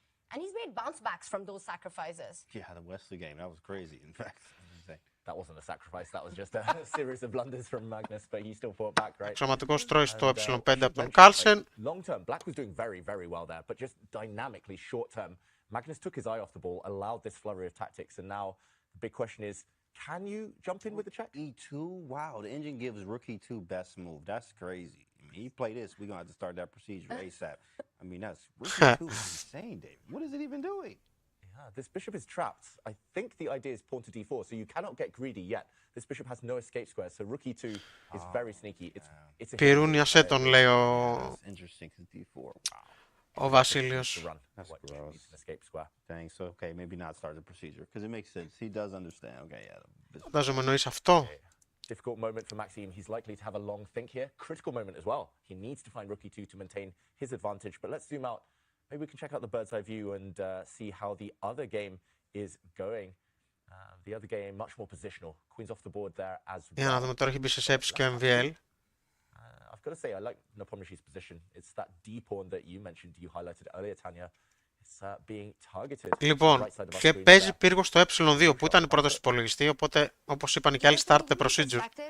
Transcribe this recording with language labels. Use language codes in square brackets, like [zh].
[en] And he's made bounce backs from those sacrifices. Yeah, the Wesley game, that was crazy, in fact. That wasn't a sacrifice, that was just a series of blunders from Magnus, but he still fought back, right? [el] Αξιωματικός τρώει στο Ε5 από τον Carlsen. [en] Long term, Black was doing very, very well there, but just dynamically short term, Magnus took his eye off the ball, allowed this flurry of tactics, and now the big question is, can you jump in with the check? E2, wow, the engine gives rook E2 best move. That's crazy. I mean, he play this, we're going to have to start that procedure ASAP. I mean, that's rook E2 is insane, David. What is it even doing? Yeah, this bishop is trapped. I think the idea is pawn to D4, so you cannot get greedy yet. This bishop has no escape square, so rook E2 is very sneaky. It's a [el] Πυρούνιασε τον, λέει ο [en] interesting because D4. Wow. [el] Ο Βασίλειος. [en] That's gross. Dang, so okay, maybe not start the procedure because it makes sense. He does understand. Okay, yeah. [el] Φαντάζομαι εννοείς αυτό. [en] Difficult moment for Maxime. He's likely to have a long think here. Critical moment as well. He needs to find rook E2 to maintain his advantage. But let's zoom out. Maybe we can check out the bird's eye view and see how the other game is going. The other game much more positional. Queen's off the board there as well. [el] Για να δούμε, τώρα έχει μπει σε σέψη και ο MVL. [en] I've got to say, I like Nepomniachtchi's position. It's that D pawn that you mentioned, you highlighted earlier, Tanya. It's being targeted. [el] Λοιπόν, και παίζει πύργο στο Ε2 που ήταν η πρόταση του υπολογιστή, οπότε όπως είπαν και άλλοι, [en] start the procedure.